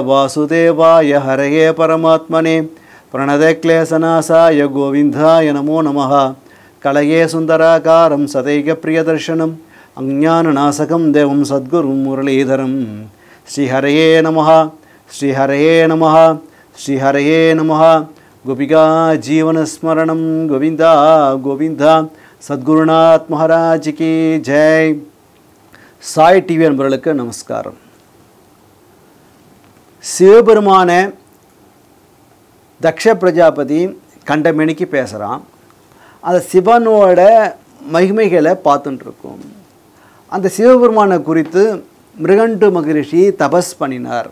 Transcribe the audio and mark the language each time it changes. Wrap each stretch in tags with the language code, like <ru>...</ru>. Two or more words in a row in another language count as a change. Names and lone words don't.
<sa>वासुदेवाय हरे परमात्मने प्रणतक्लेशनाशाय गोविन्दाय नमो नमः कलये सुन्दराकारं सदैक प्रियदर्शनम् अज्ञाननाशकं देवं सद्गुरुं मुरलीधरम् श्री हरये नमः श्री हरये नमः श्री हरये नमः गोपिका जीवन स्मरणं गोविन्द गोविन्द</sa> <hi>सद्गुरुनाथ महाराज की जय.</hi> <ta>Sai TV அன்பர்களுக்கு நமஸ்காரம். சிவபெருமான தக்ஷ பிரஜாபதி கண்டமேனிக்கு பேசுகிறான். அந்த சிவனோட மகிமைகளை பார்த்துட்டு இருக்கோம். அந்த சிவபெருமானை குறித்து மிருகண்டு மகரிஷி தபஸ் பண்ணினார்.</ta>